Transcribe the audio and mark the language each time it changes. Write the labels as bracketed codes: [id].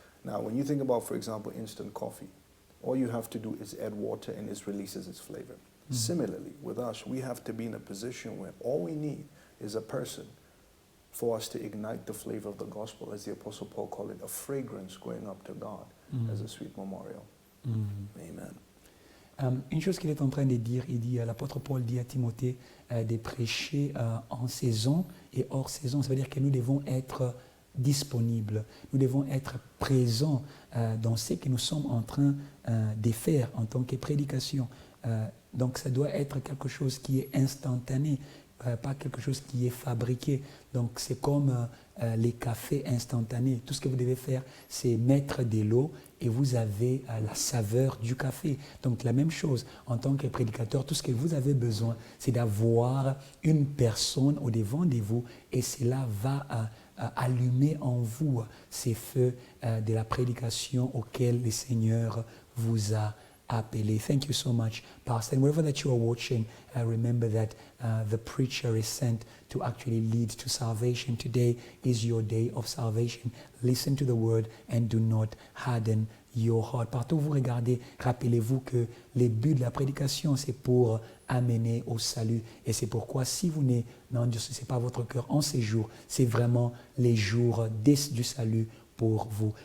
[en] Now, when you think about, for example, instant coffee, all you have to do is add water and it releases its flavor. Similarly, with us, we have to be in a position where all we need is a person for us to ignite the flavor of the gospel, as the Apostle Paul called it, a fragrance going up to God as a sweet memorial. Amen. [fr] Une chose qu'il est en train de dire, l'apôtre Paul dit à Timothée de prêcher en saison et hors saison. Ça veut dire que nous devons être disponibles, nous devons être présents dans ce que nous sommes en train de faire en tant que prédication. Donc ça doit être quelque chose qui est instantané, pas quelque chose qui est fabriqué. Donc c'est comme les cafés instantanés. Tout ce que vous devez faire, c'est mettre de l'eau et vous avez la saveur du café. Donc la même chose, en tant que prédicateur, tout ce que vous avez besoin, c'est d'avoir une personne au devant de vous et cela va allumer en vous ces feux de la prédication auquel le Seigneur vous a appelé. [en] Thank you so much, Pastor. And wherever that you are watching, remember that the preacher is sent to actually lead to salvation. Today is your day of salvation. Listen to the word and do not harden your heart. [fr] Partout où vous regardez, rappelez-vous que le but de la prédication, c'est pour amener au salut. Et c'est pourquoi si vous n'endurcissez pas votre cœur en ces jours, c'est vraiment les jours du salut pour vous.